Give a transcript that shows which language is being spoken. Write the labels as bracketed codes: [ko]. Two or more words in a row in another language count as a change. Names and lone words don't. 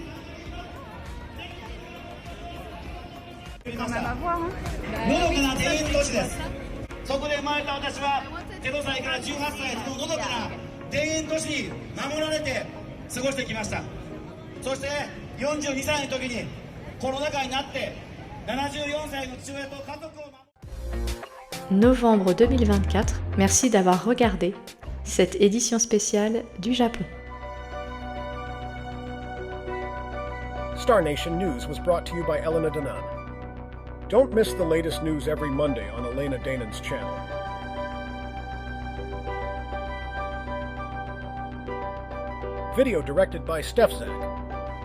[ja] のどかな田園都市です。そこで生まれた私は0歳から18歳ののどかな田園都市に守られて過ごしてきました。そして42歳の時にコロナ禍になって74歳の父親と家族を守る [fr] Novembre 2024, merci d'avoir regardé cette édition spéciale du Japon. [en] Star Nation News was brought to you by Elena Danan. Don't miss the latest news every Monday on Elena Danan's channel. Video directed by Steph Zak.